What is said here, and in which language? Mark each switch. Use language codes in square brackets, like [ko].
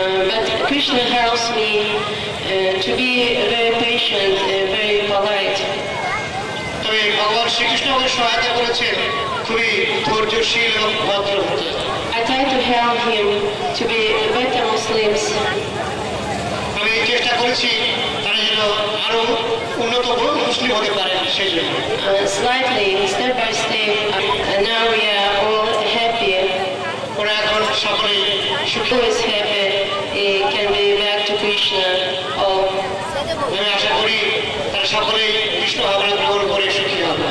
[en] But Krishna helps me to be very patient and very polite. [bn] তবে ভগবান শ্রীকৃষ্ণ আমাকে সহায়তা করেছেন খুবই ধৈর্যশীল এবং ভদ্র হতে। [en] I try to help him to be better Muslims. [bn] আমি চেষ্টা করেছি তারা যেন আরো উন্নত মুসলিম হতে পারে সেই জন্য। [en] Slightly, step by step, now we are all happy. [bn] ওরা এখন সকলেই [en] Who is happy, he can be back to Krishna. Oh, [bn] আমি আশা করি তারা সকলেই কৃষ্ণ ভাবনা গ্রহণ করে সুখী হবে।